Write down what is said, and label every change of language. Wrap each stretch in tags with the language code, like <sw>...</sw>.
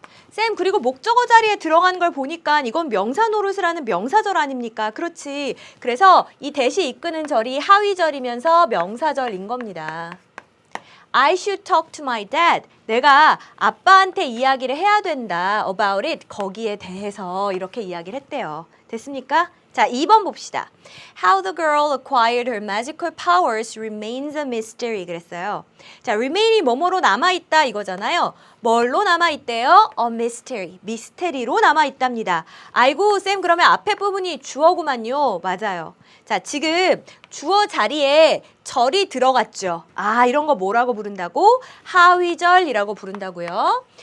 <ko>쌤, 그리고 목적어 자리에 들어간 걸 보니까 이건 명사 노릇을 하는 명사절 아닙니까? 그렇지. 그래서 이 대시 이끄는 절이 하위절이면서 명사절인 겁니다.</ko> <en>I should talk to my dad.</en> <ko>내가 아빠한테 이야기를 해야 된다.</ko> <en>About it.</en> <ko>거기에 대해서 이렇게 이야기를 했대요. 됐습니까? 자, 2번 봅시다.</ko> <en>How the girl acquired her magical powers remains a mystery</en> <ko>그랬어요. 자, remain이 뭐뭐로 남아있다 이거잖아요. 뭘로 남아있대요?</ko> <en>A mystery.</en> <ko>미스테리로 남아있답니다. 아이고 쌤, 그러면 앞에 부분이 주어구만요. 맞아요. 자, 지금 주어 자리에 절이 들어갔죠. 이런 거 뭐라고 부른다고? 하위절이라고 부른다고요.</ko>